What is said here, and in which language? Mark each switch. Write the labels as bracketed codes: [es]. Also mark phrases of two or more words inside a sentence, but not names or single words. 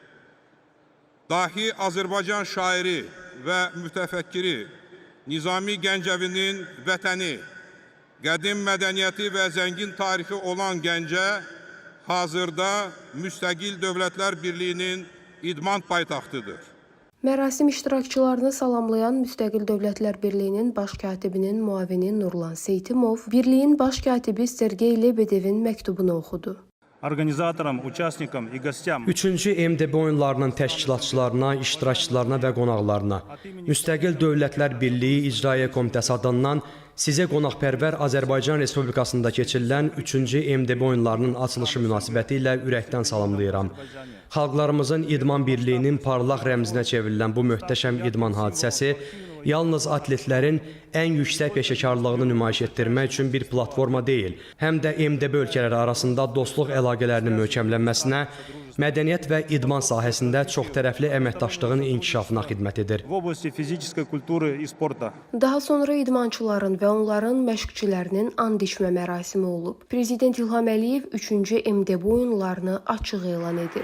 [az] Dahi Azərbaycan şairi və mütəfəkkiri Nizami Gəncəvinin vətəni, qədim mədəniyyəti və zəngin tarixi olan Gəncə hazırda Müstəqil Dövlətlər Birliyinin idman paytaxtıdır. Mərasim iştirakçılarını salamlayan Müstəqil Dövlətlər Birliyinin baş katibinin müavini Nurlan Seytimov, Birliyin baş katibi Sergey Lebedevin məktubunu oxudu. [ru] Organizatoram, участникам и гостям. [az] 3-cü MDB oyunlarının təşkilatçılarına, iştirakçılarına və qonaqlarına Müstəqil Dövlətlər Birliyi İcraiyyə Komitəsi adından sizə qonaqpərvər Azərbaycan Respublikasında keçirilən 3-cü MDB oyunlarının açılışı münasibəti ilə ürəkdən salamlayıram. Xalqlarımızın idman birliyinin parlaq rəmzinə çevrilən bu möhtəşəm idman hadisəsi yalnız atletlərin ən yüksək peşəkarlığını nümayiş etdirmək üçün bir platforma deyil, həm də MDB ölkələri arasında dostluq əlaqələrinin möhkəmlənməsinə, mədəniyyət və idman sahəsində çoxtərəfli əməkdaşlığın inkişafına xidmət edir. [ru] В области физической культуры и спорта. [az] Daha sonra idmançıların və onların məşqçilərinin and içmə mərasimi olub. Prezident İlham Əliyev 3-cü MDB oyunlarını açıq elan edib.